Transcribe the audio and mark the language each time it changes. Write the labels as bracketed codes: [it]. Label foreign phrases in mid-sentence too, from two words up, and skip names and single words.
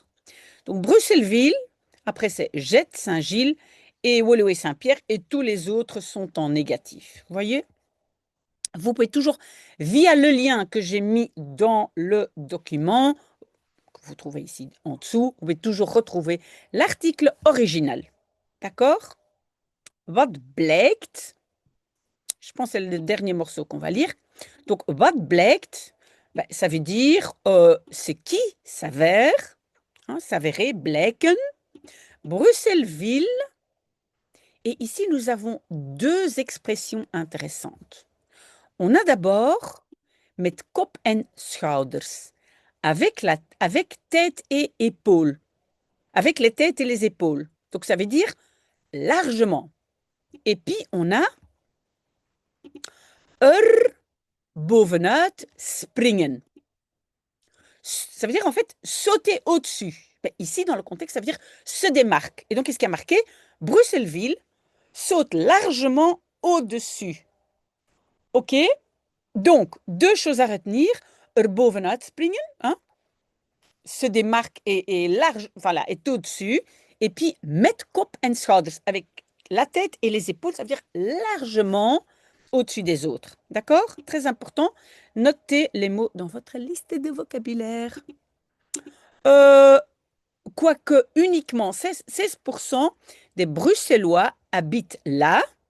[fr] Donc, Bruxelles-Ville, après, c'est Jette, Saint-Gilles et Woluwe-Saint-Pierre, et tous les autres sont en négatif. Vous voyez? Vous pouvez toujours, via le lien que j'ai mis dans le document, que vous trouvez ici en dessous, vous pouvez toujours retrouver l'article original. D'accord? [nl] Wat blijkt, [fr] je pense que c'est le dernier morceau qu'on va lire. Donc, [nl] wat blijkt, ben, [fr] ça veut dire c'est qui s'avère, hein, s'avérer, blijken, Bruxelles-Ville. Et ici, nous avons deux expressions intéressantes. On a d'abord [nl] met kop en schouders, [fr] avec tête et épaules, avec les têtes et les épaules. Donc, ça veut dire largement. Et puis, on a [nl] er bovenuit springen. [fr] Ça veut dire en fait sauter au-dessus. Mais ici, dans le contexte, ça veut dire se démarque. Et donc, qu'est-ce qui a marqué? Bruxelles-Ville saute largement au-dessus. OK? Donc, deux choses à retenir. [nl] Er bovenuit springen, [fr] hein? Se démarque et large, voilà, est au-dessus. Et puis, [nl] met kop en schouders, [fr] avec la tête et les épaules, ça veut dire largement au-dessus des autres. D'accord? Très important. Notez les mots dans votre liste de vocabulaire. Quoique uniquement 16% des Bruxellois habitent là.